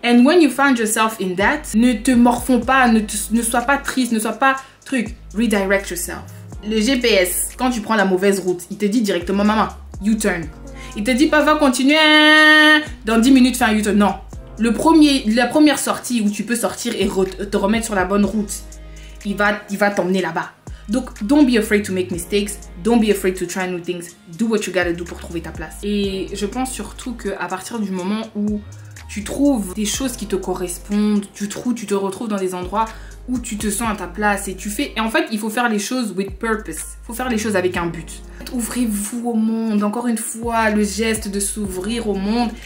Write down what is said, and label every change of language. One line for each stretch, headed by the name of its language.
English: And when you find yourself in that,
French: ne te morfonds pas, ne sois pas triste, ne sois pas
English: redirect yourself.
French: Le GPS, quand tu prends la mauvaise route, il te dit directement, maman, U-turn. Il te dit pas, va continuer, dans 10 minutes, fais un U-turn. Non. La première sortie où tu peux sortir et te remettre sur la bonne route, il va t'emmener là-bas.
English: Donc, don't be afraid to make mistakes. Don't be afraid to try new things. Do what you gotta do
French: pour trouver ta place. Et je pense surtout qu'à partir du moment où tu trouves des choses qui te correspondent, tu te retrouves dans des endroits où tu te sens à ta place et tu fais... Et en fait, il faut faire les choses
English: with purpose.
French: Il faut faire les choses avec un but. Ouvrez-vous au monde. Encore une fois, le geste de s'ouvrir au monde.